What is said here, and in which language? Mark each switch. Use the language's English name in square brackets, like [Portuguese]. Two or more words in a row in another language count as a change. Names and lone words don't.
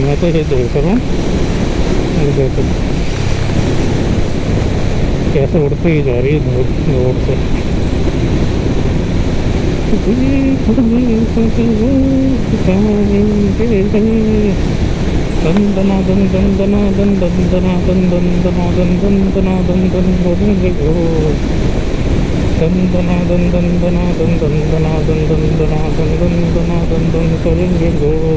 [Hindi] मैं तो ये देख रहा हूँ देखो कैसे उड़ती ही जा रही है धूप रोड से। दन दना दन दन दना दन दन दना दन दन दना दन दन दना दन दन बोलेंगे गो दन दना दन दन दना दन दन दना दन दन दना दन दन दना दन दन करेंगे गो।